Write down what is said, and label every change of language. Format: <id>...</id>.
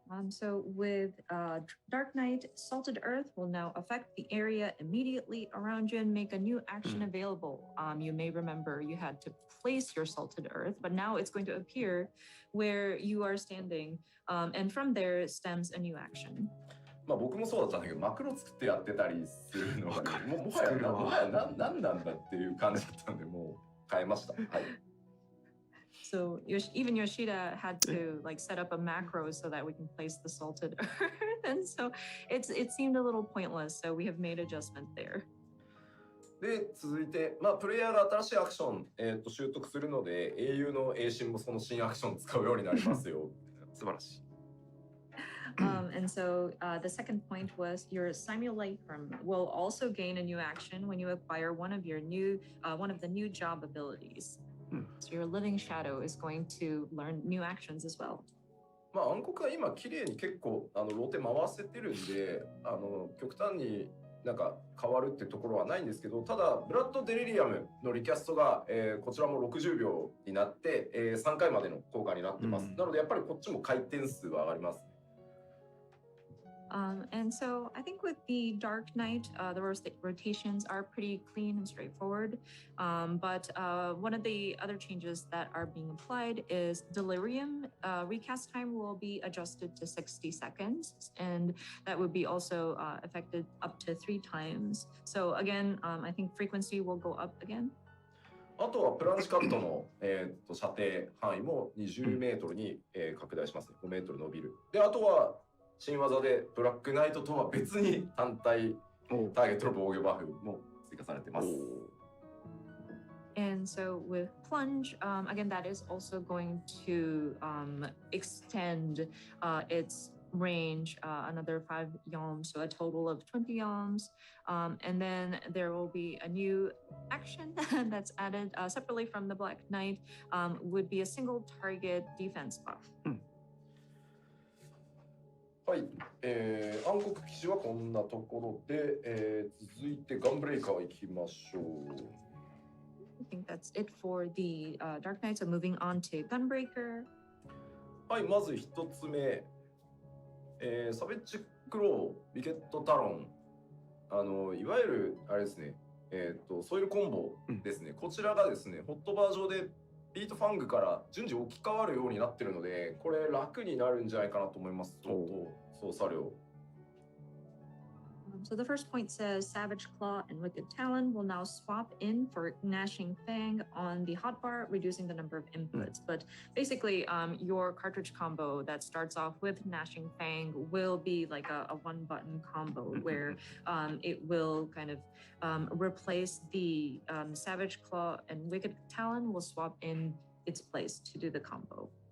<en>So with Dark Knight, Salted Earth will now affect the area immediately around you and make a new action available. You may remember you had to place your Salted Earth, but now it's going to appear where you are standing, and from there stems a new action.</en> <ja>僕もそうだったんだけど、マクロ作ってやってたりするのが、ね、もはや何なんだっていう感じだったんで、もう変えました。はい。</ja> <en>So even Yoshida had to like set up a macro so that we can place the salted earth, and so it seemed a little pointless. So we have made adjustment there.</en> <ja>で続いて、プレイヤーが新しいアクション、習得するので、英雄の英神もその新アクションを使うようになりますよ。素晴らしい。</ja> <en>And so the second point was your simulacrum will also gain a new action when you acquire one of the new job abilities. So your living shadow is going to learn new actions as well.</en> <ja>まあ暗黒は今綺麗に結構ローテ回せてるんで極端になんか変わるってところはないんですけど、ただブラッドデリリアムのリキャストが、こちらも60秒になって、3回までの効果になってます。なのでやっぱりこっちも回転数は上がります。</ja> <en>And so I think with the Dark Knight, the rotations are pretty clean and straightforward. But one of the other changes that are being applied is Delirium. Recast time will be adjusted to 60 seconds, and that would be also affected up to 3 times. So again, I think frequency will go up again.</en> <ja>あとはプランチカットの、射程範囲も20メートルに、拡大しますね。5メートル伸びる。で、あとは新技でブラックナイトとは別に単体ターゲットの防御バフも追加されています。</ja> <en>And so with Plunge, again, that is also going to extend its range another 5 yalms, so a total of 20 yalms. And then there will be a new action that's added separately from the Black Knight, would be a single target defense buff.</en> <ja>はい、暗黒騎士はこんなところで、続いてガンブレイカー行きましょう。</ja> <en>I think that's it for the Dark Knight. So moving on to Gunbreaker.</en> <ja>はい、まず一つ目、サベッジクロー、ビケットタロン、いわゆるあれですね、ソイルコンボですね、こちらがですね、ホットバー上でビートファングから順次置き換わるようになってるので、これ楽になるんじゃないかなと思います。ちょっと操作量。</ja> <en>So the first point says Savage Claw and Wicked Talon will now swap in for Gnashing Fang on the hotbar, reducing the number of inputs. But basically, your cartridge combo that starts off with Gnashing Fang will be like a one-button combo where it will kind of replace the Savage Claw, and Wicked Talon will swap in its place to do the combo.</en>